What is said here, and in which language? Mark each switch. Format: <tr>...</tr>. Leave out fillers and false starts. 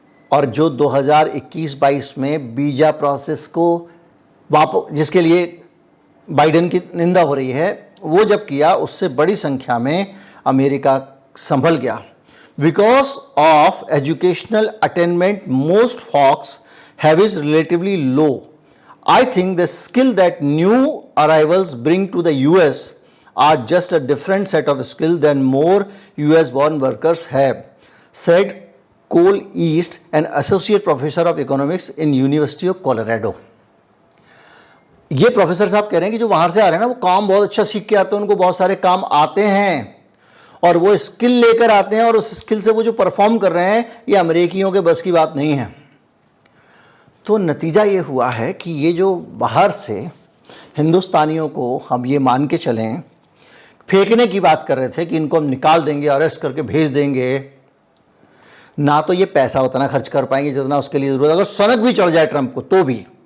<hi>और जो 2021-22 में वीज़ा प्रोसेस को जिसके लिए बाइडेन की निंदा हो रही है, वो जब किया उससे बड़ी संख्या में अमेरिका संभल गया।</hi> <en>Because of educational attainment most folks have is relatively low. I think the skill that new arrivals bring to the US are just a different set of skill than more US born workers have, said Cole East, an associate professor of economics in University of Colorado.</en> <hi>ये professor साहब कह रहे हैं कि जो बाहर से आ रहे हैं ना, वो काम बहुत अच्छा सीख के आते हैं, उनको बहुत सारे काम आते हैं और वो स्किल लेकर आते हैं, और उस स्किल से वो जो परफॉर्म कर रहे हैं, ये अमेरिकियों के बस की बात नहीं है। तो नतीजा ये हुआ है कि ये जो बाहर से हिंदुस्तानियों को हम ये मान के चलें, फेंकने की बात कर रहे थे कि इनको हम निकाल देंगे, अरेस्ट करके भेज देंगे, ना तो ये पैसा उतना खर्च कर पाएंगे जितना उसके लिए ज़रूरत है, अगर सनक भी चढ़ जाए ट्रंप को तो भी।</hi>